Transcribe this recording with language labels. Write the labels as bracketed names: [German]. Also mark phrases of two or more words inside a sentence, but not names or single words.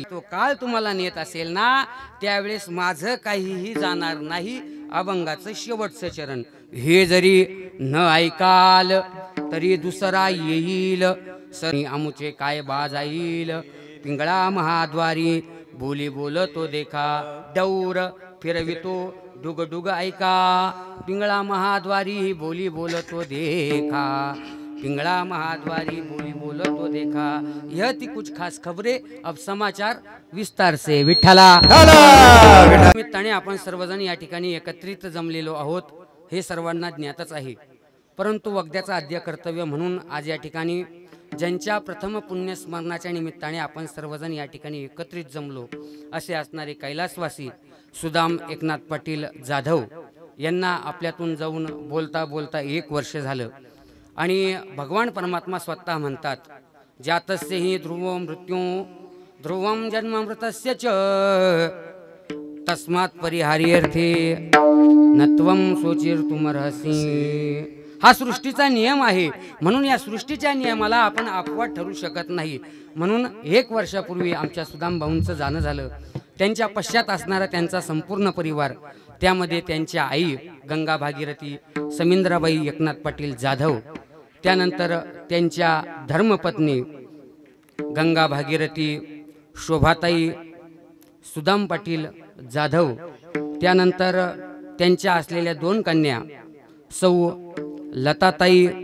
[Marathi] तो काळ तुम्हाला नेत असेल ना, त्यावेळेस माझं काहीही जाणार नाही. अभंगाचं शेवटचं चरण. हे जरी न ऐकाल तरी दुसरा येईल, सरी आमुचे काय बाजाईल. पिंगळा महाद्वारी बोली बोलतो देखा, डौर फिरवितो डुगडुग ऐका. पिंगळा महाद्वारी बोली बोलतो देखा, पिंगळा महाद्वारी बोली बोलतो देखा. [Hindi] यह थी कुछ खास खबरें. अब समाचार विस्तार से. [Marathi] विठ्ठला निमित्ताने आपण सर्वजण या ठिकाणी एकत्रित जमलेलो आहोत हे सर्वांना ज्ञातच आहे. परंतु वगद्याचा आद्य कर्तव्य म्हणून आज या ठिकाणी ज्यांच्या प्रथम पुण्यस्मरणाच्या निमित्ताने आपण सर्वजण या ठिकाणी एकत्रित जमलो असे असणारे कैलासवासी सुदाम एकनाथ पाटील जाधव यांना आपल्यातून जाऊन बोलता बोलता 1 वर्ष झालं. आणि भगवान परमात्मा स्वतः म्हणतात, [Sanskrit] जातस्य हि ध्रुव मृत्यू ध्रुवम जन्ममृतस्य च तस्मात् परिहार्यर्थे नत्वम शोचिर्तुमर्हसि. [Marathi] हा सृष्टीचा नियम आहे, म्हणून या सृष्टीच्या नियमाला आपण अपवाद ठरू शकत नाही. म्हणून 1 वर्षापूर्वी आमच्या सुदाम भाऊंचं जाणं झालं. त्यांच्या पश्चात असणारा त्यांचा संपूर्ण परिवार, त्यामध्ये त्यांच्या आई गंगा भागीरथी समिंद्राबाई एकनाथ पाटील जाधव, त्यानंतर त्यांच्या धर्मपत्नी गंगा भागीरथी शोभाताई सुदाम पाटील जाधव, त्यानंतर त्यांच्या असलेल्या 2 कन्या सौ लताताई